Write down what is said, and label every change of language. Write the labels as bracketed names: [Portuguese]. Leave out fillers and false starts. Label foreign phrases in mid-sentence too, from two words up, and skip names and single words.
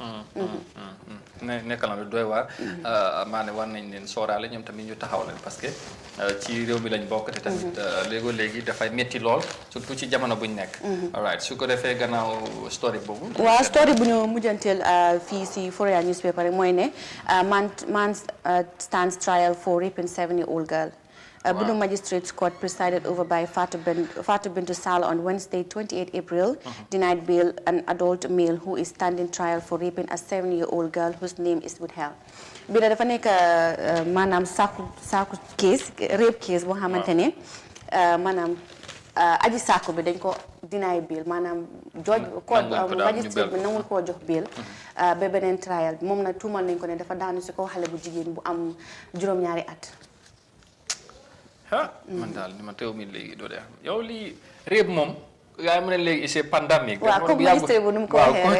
[Wolof] nekk na lu doy waar maa ne war nañ leen sooraale ñoom tamit ñu taxaw leen [French] parce que [Wolof] ci réew mi lañ bokk te tamit léegi dafay métti lool surtout ci jamono buñ nekk alright su ko defee gannaaw story boobu waaw story bu ñu mujjanteel fii si Foria newspaper rek mooy ne [English] man stands trial for raping 7-year-old girl. Bunu Magistrates Court, presided over by Fatou Bintou Sall on Wednesday, 28 April, denied bail an adult male who is standing trial for raping a 7-year-old girl whose name is withheld. [Wolof] Bi dafa nekk maanaam saaku case [English] rape case [Wolof] boo xamante ne maanaam aji saako bi dañ ko [English] deny bail [Wolof] maanaam [English] judge court magistrate [Wolof] bi nangul koo jox bail ba beneen trial bi moom nag tuumal nañ ko ne dafa daanu si kaw xale bu jigéen bu am juróom-ñaari at. man daal ni ma teew mi léegi doo dee yow lii réeb moom yaa mu ne léegi [French] c'est pandémique. [Wolof] waaw comme magistrate bu nu mu ko waxee rek